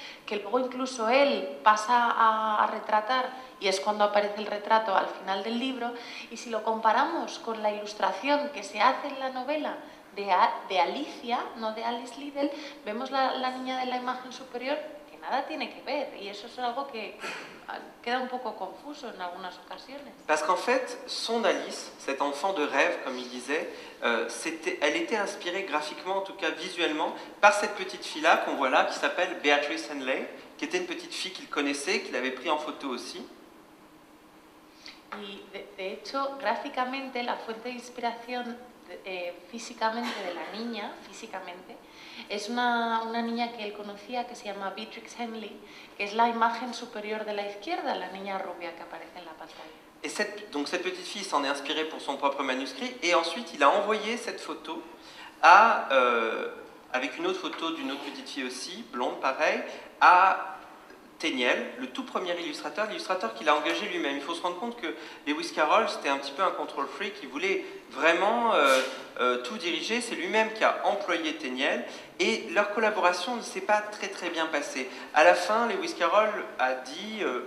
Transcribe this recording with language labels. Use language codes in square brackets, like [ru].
[es] que luego incluso él pasa a retratar, y es cuando aparece el retrato al final del libro, y si lo comparamos con la ilustración que se hace en la novela de Alicia, no de Alice Liddell, vemos la niña de la imagen superior que nada tiene que ver, y eso es algo que queda un poco confuso en algunas ocasiones. [fr] Parce qu'en fait, son Alice, cet enfant de rêve, comme il disait, elle était inspirée graphiquement, en tout cas visuellement, par cette petite fille-là qu'on voit là, qui s'appelle Beatrice Henley, qui était une petite fille qu'il connaissait, qu'il avait pris en photo aussi. [es] Y de hecho, gráficamente, la fuente de inspiración físicamente de la niña, es una niña que él conocía que se llama Beatrix Henley, que es la imagen superior de la izquierda, la niña rubia que aparece en la pantalla. [fr] Et donc cette petite fille s'en est inspirée pour son propre manuscrit, et ensuite il a envoyé cette photo avec une autre photo d'une autre petite fille aussi, blonde pareil, à Tenniel, le tout premier l'illustrateur qu'il a engagé lui-même. Il faut se rendre compte que Lewis Carroll, c'était un petit peu un control freak, il voulait vraiment tout diriger, c'est lui-même qui a employé Tenniel, et leur collaboration ne s'est pas très très bien passée. À la fin, Lewis Carroll a dit,